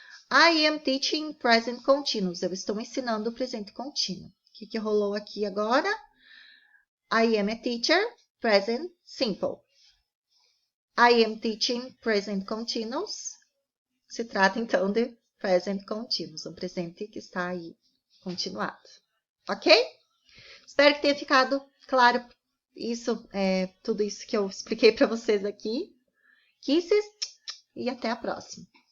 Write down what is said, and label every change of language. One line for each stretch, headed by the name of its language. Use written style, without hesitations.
English: I am teaching present continuous.
Portuguese: Eu estou ensinando o presente contínuo. O que rolou aqui agora?
English: I am a teacher, present simple. I am teaching present continuous.
Portuguese: Se trata, então, de present continuous, um presente que está aí continuado. Ok? Espero que tenha ficado claro tudo isso que eu expliquei para vocês aqui. Kisses e até a próxima.